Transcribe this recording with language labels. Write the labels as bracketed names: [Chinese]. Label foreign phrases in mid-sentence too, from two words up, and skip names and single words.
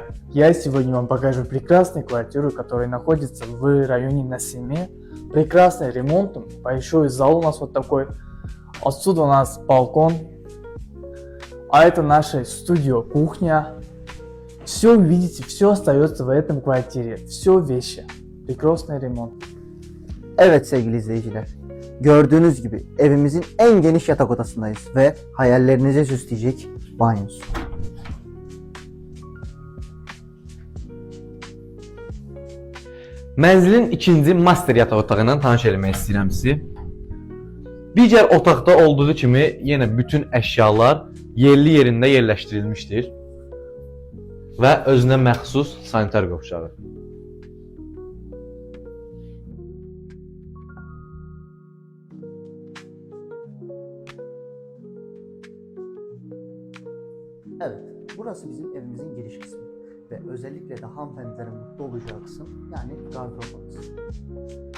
[Russian] Я сегодня вам покажу прекрасную квартиру, которая находится в районе Насиме. Прекрасный ремонт, большой зал у нас вот такой. Отсюда у нас балкон. А это наша студия, кухня. Все видите, все остается в этом квартире. Все вещи. Прекрасный ремонт. [Turkish] Evet sevgili izleyiciler, gördüğünüz gibi evimizin en geniş yatak odasındayız ve hayallerinizi süsleyecek banyosu. [Azerbaijani] Mənzilin ikinci master yataq otağı ilə tanış eləmək istəyirəm sizi. Digər otaqda olduğu kimi yenə bütün əşyalar yerli yerində yerləşdirilmişdir və özünə məxsus sanitar qovşağı. [Turkish] Evet, burası bizim evimizin giriş kısmı ve özellikle de hanımefendilerin mutlu olacağı kısım, yani gardırop odası.